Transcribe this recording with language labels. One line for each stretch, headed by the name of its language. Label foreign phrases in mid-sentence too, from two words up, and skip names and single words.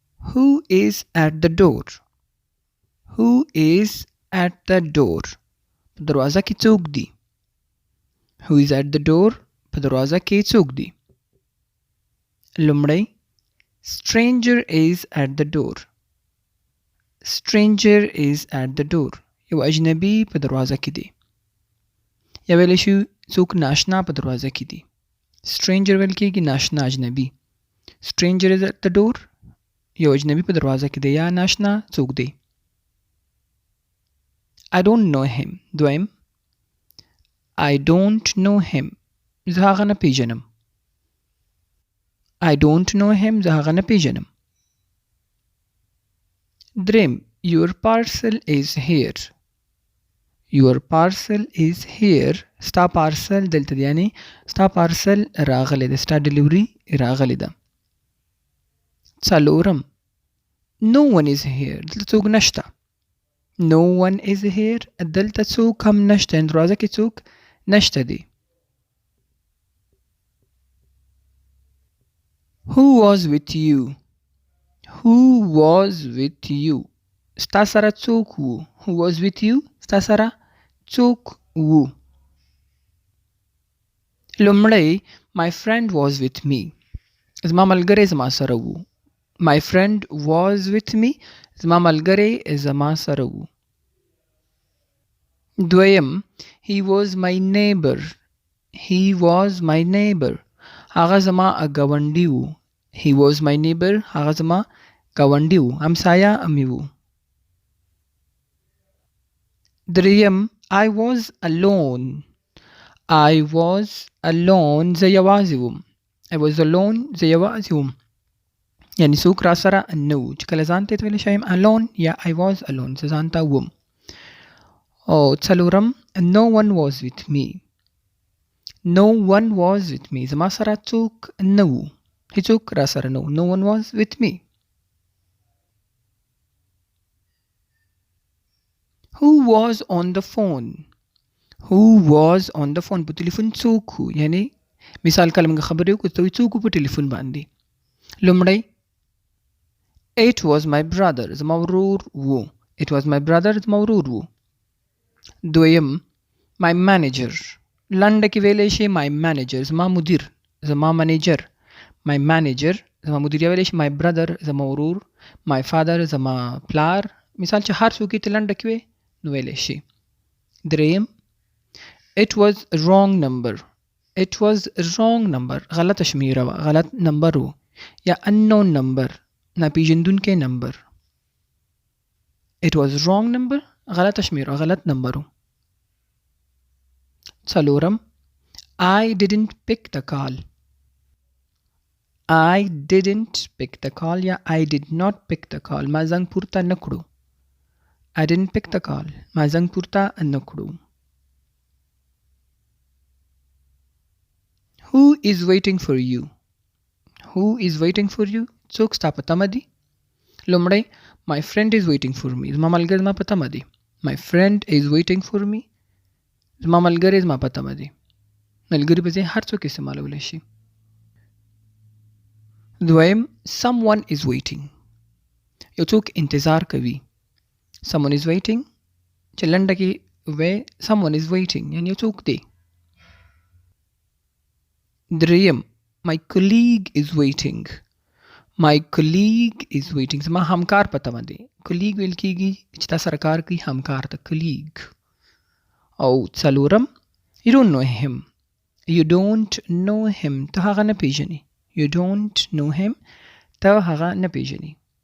English: Who is at the door? Who is at the door?
Pashto: په دروازه کې څوک دی؟
English: Who is at the door?
Pashto: په دروازه کې څوک دی؟ لومړی
English: stranger is at the door. Stranger is at the door.
Pashto: یو اجنبي په دروازه کې دی. یا ویلی شو څوک ناشنا په دروازه کې دی. stranger ویل کېږي ناشنا اجنبي.
English: stranger is at the door.
Pashto: یو اجنبي په دروازه کې دی یا ناشنا څوک دی.
English: I don't know him. دویم I don't know him.
Pashto: زه هغه نه پیژنم.
English: I don't know him.
Pashto: زه هغه نه پیژنم.
English: دریم Your parcel is here. Your parcel is here.
Pashto: ستا پارسل دلته دی یعنی ستا پارسل راغلی دی. ستا ډلیوري راغلی ده. څلورم
English: No one is here.
Pashto: دلته څوک نشته. No one is here. دلته څوک هم نشته. دروازه کې څوک نشته دی.
English: Who was with you? Who was with you?
Pashto: ستا سره څوک وو.
English: Who was with you?
Pashto: ستا سره څوک وو.
English: لومړی My friend was with me.
Pashto: زما ملګری زما سره وو.
English: My friend was with me.
Pashto: زما ملګری زما سره وو. دویم
English: He was my neighbor. He was my neighbor.
Pashto: هغه زما ګاونډي وو.
English: He was my neighbor.
Pashto: هغه زما ګاونډي وو. همسایه مې وو. دریم
English: I was alone. I was alone.
Pashto: زه یوازې وم.
English: I was alone.
Pashto: زه یوازې وم. یعنی څوک را سره نه وو. چې کله ځان ته ویلی شایم alone یا
English: I was alone.
Pashto: زه ځان ته وم.
English: او څلورم No one was with me. No one was with me.
Pashto: زما سره څوک نه وو. هیڅوک را سره نه وو.
English: No one was with me. Who was on the phone? Who was on the phone?
Pashto: په ټلیفون څوک وو. یعنی مثال کله موږ خبرې وکړو ته څوک په ټلیفون باندې.
English: لومړی It was my brother.
Pashto: زما ورور وو.
English: It was my brother.
Pashto: زما ورور وو.
English: دویم My manager.
Pashto: لنډه کې ویلی شي
English: My manager.
Pashto: زما مدیر. زما منیجر.
English: My manager.
Pashto: زما مدیر ویلی شي
English: My brother.
Pashto: زما ورور.
English: My father.
Pashto: زما پلار. مثال چې هر څوک یې ته لنډه کې وی نو ویلی شي.
English: دریم It was wrong number. It was wrong number.
Pashto: غلطه شمیره وه. غلط نمبر و. یا
English: unknown number.
Pashto: ناپیژندونکی نمبر.
English: It was wrong number.
Pashto: غلطه شمیره. غلط نمبر و.
English: څلورم I didn't pick the call. I didn't pick the call یا I did not pick the call.
Pashto: ما زنګ پورته نه کړو.
English: I didn't pick the call.
Pashto: ما زنګ پورته نه کړو.
English: Who is waiting for you? Who is waiting for you?
Pashto: څوک ستا په تمه دي.
English: لومړی My friend is waiting for me.
Pashto: زما ملګری زما په تمه دی.
English: My friend is waiting for me.
Pashto: زما ملګری زما په تمه دی. ملګری په ځای هر څوک استعمالولی شي.
English: دویم Someone is waiting.
Pashto: یو څوک انتظار کوي.
English: Someone is waiting.
Pashto: چې لنډه کې وی
English: Someone is waiting
Pashto: یعنی یو څوک دی.
English: دریم My colleague is waiting. My colleague is waiting.
Pashto: زما همکار په تمه دی. colleague ویل کېږي چې تا سره کار کوي همکار ته colleague.
English: او څلورم You don't know him. You don't know him.
Pashto: ته هغه نه پیژنې.
English: You don't know him.
Pashto: ته هغه نه پیژنې.